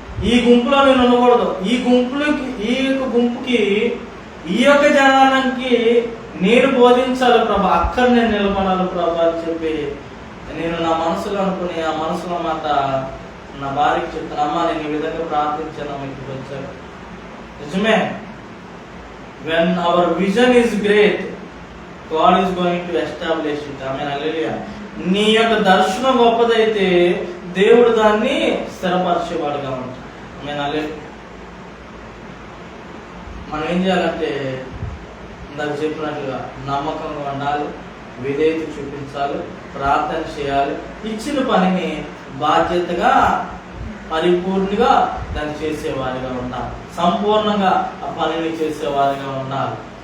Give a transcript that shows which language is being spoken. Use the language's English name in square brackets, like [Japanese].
[Telugu] ఈ గుంపులో నేను ఉండకూడదు, ఈ యొక్క గుంపుకి ఈ యొక్క జనానికి నేను బోధించాలి ప్రభా, అక్కడ నేను నిలబడాలి ప్రభా అని చెప్పి నేను నా మనసులో అనుకుని ఆ మనసులో మాట నా భార్యకి చెప్తాను. అమ్మా నేను ఈ విధంగా ప్రార్థించాను, మీకు వచ్చాను. నిజమే, [English] when our vision is great, God is going to establish it. [Telugu] ఆమేన్, హల్లెలూయా. నీ యొక్క దర్శనం గొప్పదైతే దేవుడు దాన్ని స్థిరపరిచేవాడుగా ఉంటాడు. ఆమేన్, హల్లెలూయా. మనం ఏం చేయాలంటే ఇందాక చెప్పినట్లుగా నమ్మకంగా ఉండాలి, విధేయత చూపించాలి, ప్రార్థన చేయాలి, ఇచ్చిన పనిని బాధ్యతగా పరిపూర్ణంగా దాన్ని చేసేవారిగా ఉండాలి, సంపూర్ణంగా ఆ పనిని చేసేవారిగా ఉండాలి.